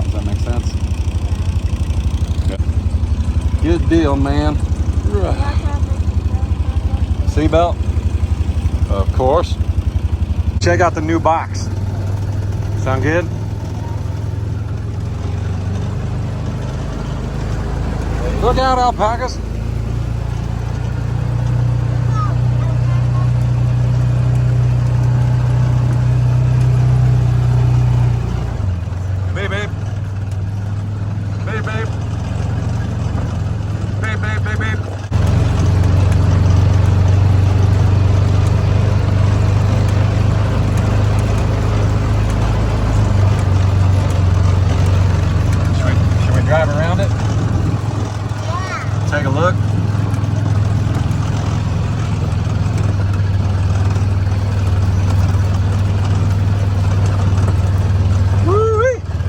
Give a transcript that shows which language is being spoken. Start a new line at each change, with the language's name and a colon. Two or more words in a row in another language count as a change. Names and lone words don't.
English: Does that make sense? Yeah. Good deal, man. Seatbelt? Of course. Check out the new box. Sound good? Look out, alpacas. Babe, babe. Babe, babe. Babe, babe, babe, babe. Should we drive around it? Yeah. Take a look. Woo-wee.